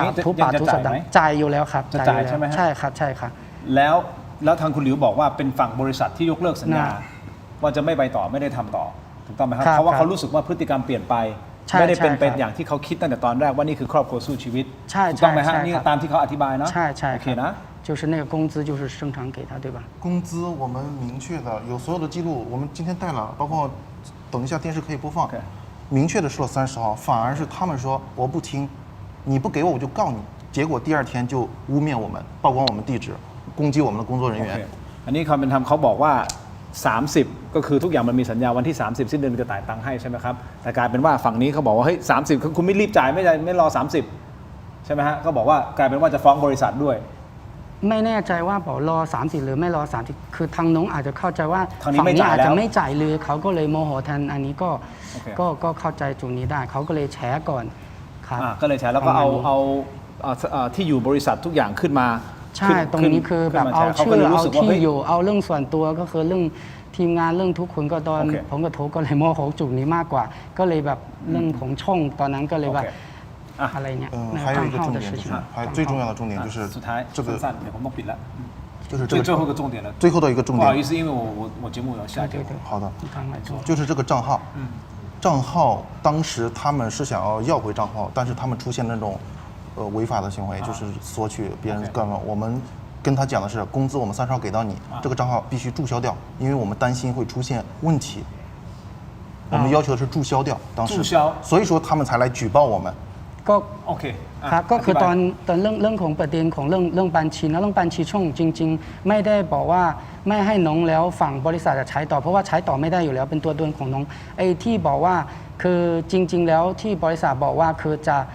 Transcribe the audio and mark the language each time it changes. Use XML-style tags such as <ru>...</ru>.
<th>ขาดทุกบาททุกสตางค์จ่ายอยู่แล้วครับ จะจ่ายใช่ไหมฮะ ใช่ครับใช่ครับ แล้วทางคุณหลิวบอกว่าเป็นฝั่งบริษัทที่ยกเลิกสัญญา นะ ว่าจะไม่ไปต่อไม่ได้ทำต่อถูกต้องไหมครับ ครับ เพราะว่าเขารู้สึกว่าพฤติกรรมเปลี่ยนไป ใช่ ไม่ได้เป็น ใช่ เป็น ครับ อย่างที่เขาคิดตั้งแต่ตอนแรกว่านี่คือครอบครัวสู้ชีวิต ใช่ ถูกต้องไหมฮะ ใช่ นี่ ครับ ตามที่เขาอธิบายเนาะ ใช่ใช่ โอเคนะ</th> <zh>就是那个工资就是正常给他对吧？工资我们明确的有所有的记录，我们今天带了，包括等一下电视可以播放，明确的说了30号，反而是他们说我不听，你不给我就告你，结果第二天就污蔑我们，曝光我们地址，攻击我们的工作人员。</zh> <th>อันนี้ความเป็นธรรมเขาบอกว่า 30 ก็คือทุกอย่างมันมีสัญญาวันที่ 30 สิ้นเดือนจะจ่ายตังค์ให้ใช่ไหมครับแต่กลายเป็นว่าฝั่งนี้เขาบอกว่าเฮ้ย30คือคุณไม่รีบจ่ายไม่รอ 30 ใช่ไหมฮะก็บอกว่ากลายเป็นว่าจะฟ้องบริษัทด้วย ไม่แน่ใจว่าบอกรอ30หรือไม่รอ30คือทางน้องอาจจะเข้าใจว่า ทางนี้ ฝั่ง ไม่ นี้ จ่าย อาจ แล้ว จะไม่จ่ายเลยเขาก็เลยโมโหแทนอันนี้ก็ โอเค ก็เข้าใจจุดนี้ได้เขาก็เลยแฉก่อนครับ ก็เลยใช้แล้วก็เอาที่อยู่บริษัททุกอย่างขึ้นมา ใช่ตรงนี้คือแบบเอาชื่อเอาที่อยู่เอาเรื่องส่วนตัวก็คือเรื่องทีมงานเรื่องทุกคนก็ตอนผมกับโทก็เลยโมโหจุดนี้มากกว่า ก็เลยแบบเรื่องของช่องตอนนั้นก็เลยว่าอะไรเนี่ย</th> <zh>还有一个重点就是，还有最重要的重点就是</zh> <th>สุดท้าย</th> <zh>这个</zh> <th>สั้นๆเดี๋ยวผมต้องปิดแล้ว</th> <zh>就是这个最后一个重点了最后的一个重点。不好意思因为我节目要下节目好的，刚才说就是这个账号，账号当时他们是想要回账号，但是他们出现那种违法的行为，就是索取别人干嘛。我们跟他讲的是，工资我们30号给到你，这个账号必须注销掉，因为我们担心会出现问题。我们要求的是注销掉，当时，注销所以说他们才来举报我们。</zh> <th>ก็ โอเค ครับก็คือตอนเรื่องของประเด็นของเรื่องบัญชีนะเรื่องบัญชีช่องจริง ๆ ไม่ได้บอกว่าไม่ให้น้องแล้วฝั่งบริษัทจะใช้ต่อเพราะว่าใช้ต่อไม่ได้อยู่แล้วเป็นตัวตนของน้องไอ้ที่บอกว่าคือจริง ๆ แล้วที่บริษัทบอกว่าคือจ</th>